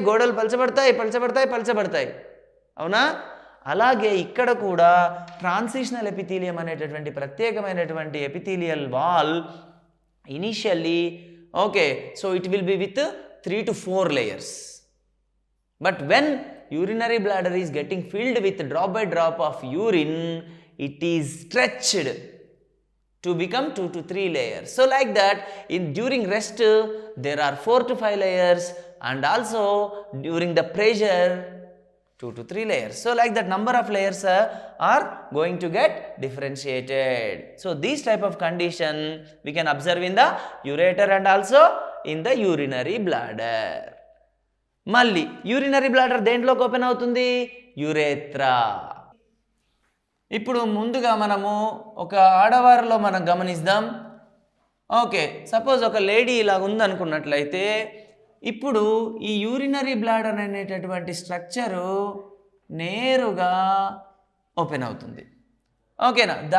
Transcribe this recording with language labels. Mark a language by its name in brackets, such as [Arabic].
[Telugu] గోడలు పలచబడతాయి పలచబడతాయి పలచబడతాయి. అవునా? అలాగే ఇక్కడ కూడా [English] transitional epithelium [Telugu] అనేటటువంటి ప్రత్యేకమైనటువంటి [English] Epithelial wall initially okay so it will be with 3 to 4 layers. But when urinary bladder is getting filled with drop by drop of urine, it is stretched to become 2 to 3 layers. So like that during rest there are 4 to 5 layers, and also during the pressure 2 to 3 layers. So like that number of layers are going to get differentiated. So these type of condition we can observe in the ureter and also in the urinary bladder. [Telugu] మళ్ళీ urinary bladder దేంట్లోకి open అవుతుంది? యురేత్రా. ఇప్పుడు ముందుగా మనము ఒక ఆడవారిలో మనం గమనిద్దాం. Okay, suppose ఒక lady ఇలా ఉందనుకున్నట్లయితే ఇప్పుడు ఈ యూరినరీ బ్లాడర్ అనేటటువంటి స్ట్రక్చరు నేరుగా ఓపెన్ అవుతుంది. ఓకేనా?